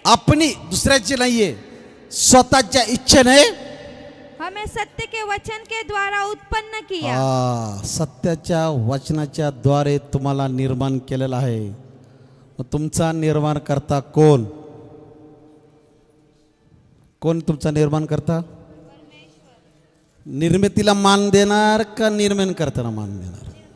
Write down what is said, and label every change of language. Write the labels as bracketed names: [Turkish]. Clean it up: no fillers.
[Marathi] अपनी दुसऱ्याची नाहीये, स्वतःच्या इच्छेने [Hindi] हमें सत्य के वचन के द्वारा उत्पन्न किया. [Marathi] सत्याच्या वचनाच्या द्वारे तुम्हाला निर्माण केलेला आहे. मग तुमचा निर्माण करता कोण? कोण तुमचा निर्माण करता? निर्मितीला मान देणार का निर्माण करताना मान देणार?